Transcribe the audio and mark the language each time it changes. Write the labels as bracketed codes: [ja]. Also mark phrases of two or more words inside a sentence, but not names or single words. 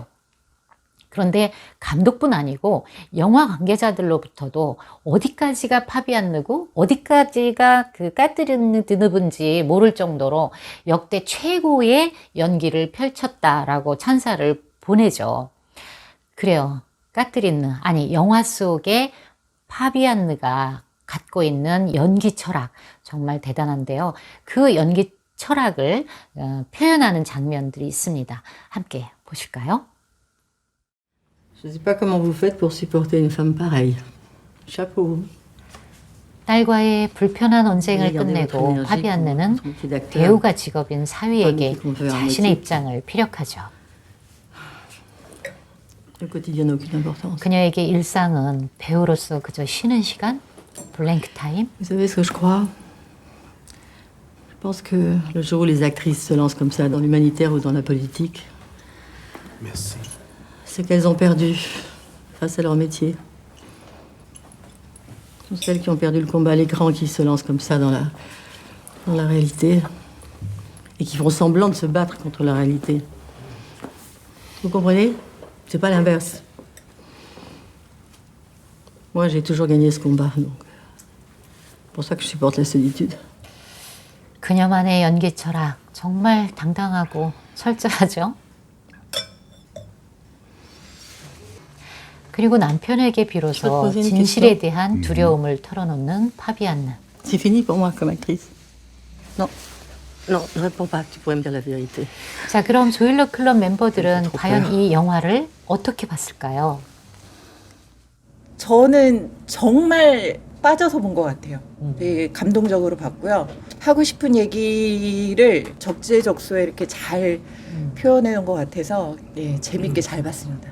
[ko] 그런데 감독뿐 아니고 영화 관계자들로부터도 어디까지가 파비안 느고 어디까지가 그 까트리느 드느브인지 모를 정도로 역대 최고의 연기를 펼쳤다라고 찬사를 보내죠. 그래요. 까트리느, 아니 영화 속에 파비안느가 갖고 있는 연기 철학 정말 대단한데요. 그 연기 철학을 표현하는 장면들이 있습니다. 함께 보실까요? [fr] Je ne sais pas comment vous faites pour supporter une femme pareille. Chapeau. [ko] 딸과의 불편한 언쟁을 끝내고 파비안느는 배우가 직업인 사위에게 자신의 입장을 피력하죠. [fr] Le quotidien n'a aucune importance. [ko] 그녀에게 일상은 배우로서 그저 쉬는 시간, [en] blank time. [fr] Vous savez ce que je crois? Je pense que le jour où les actrices se lancent comme ça dans l'humanitaire ou dans la politique, Merci. c'est qu'elles ont perdu face à leur métier. Ce sont celles qui ont perdu le combat à l'écran qui se lancent comme ça dans la réalité et qui font semblant de se battre contre la réalité. Vous comprenez? C'est pas l'inverse. Moi, j'ai toujours gagné ce combat, donc c'est pour ça que je supporte la solitude. [ko] 그녀만의 연기 철학 정말 당당하고 철저하죠. 그리고 남편에게 비로소 진실에 대한 두려움을 털어놓는 파비안느. [fr] C'est fini pour moi comme actrice. Non. Non, ne réponds pas, tu pourrais me dire la vérité. [ko] 자, 그럼 조일러 클럽 멤버들은 과연 이 영화를 어떻게 봤을까요? 저는 정말 빠져서 본 것 같아요. 되게 감동적으로 봤고요. 하고 싶은 얘기를 적재적소에 이렇게 잘 표현해 놓은 것 같아서 예, 재밌게 잘 봤습니다.